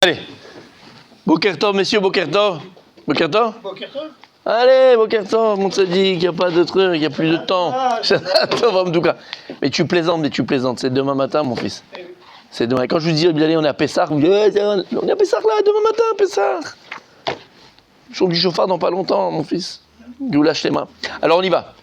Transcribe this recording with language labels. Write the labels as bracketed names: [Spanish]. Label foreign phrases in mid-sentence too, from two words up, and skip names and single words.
[French] Allez. [Hebrew] בוקר טוב, messieurs, בוקר טוב. בוקר טוב. בוקר טוב. Allez, בוקר טוב, [French] on te dit qu'il n'y a pas de truc, il n'y a plus de temps. Tov, en tout cas. Mais tu plaisantes, c'est demain matin, mon fils. C'est demain. Quand je vous dis, allez, on est à Pessah, vous me dites, on est à Pessah là, demain matin, Pessah. Je suis du chauffard dans pas longtemps, mon fils. Je vous lâche les mains. Alors, on y va.